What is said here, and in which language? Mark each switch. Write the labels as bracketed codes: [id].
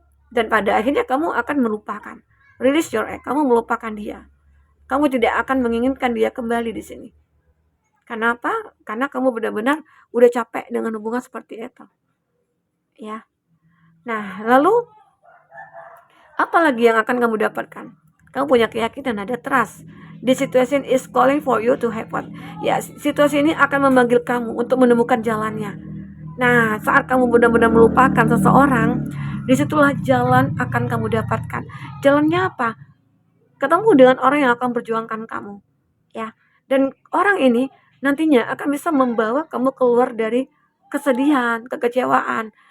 [id] Dan pada akhirnya kamu akan melupakan. [en] Release your ex, [id] kamu melupakan dia. Kamu tidak akan menginginkan dia kembali di sini. Kenapa? Karena kamu benar-benar udah capek dengan hubungan seperti itu. Ya. Nah, lalu apa lagi yang akan kamu dapatkan? Kamu punya keyakinan, ada trust. [en] The situation is calling for you to have what? [id] Ya, situasi ini akan memanggil kamu untuk menemukan jalannya. Nah, saat kamu benar-benar melupakan seseorang, disitulah jalan akan kamu dapatkan. Jalannya apa? Ketemu dengan orang yang akan perjuangkan kamu. Ya, dan orang ini nantinya akan bisa membawa kamu keluar dari kesedihan, kekecewaan.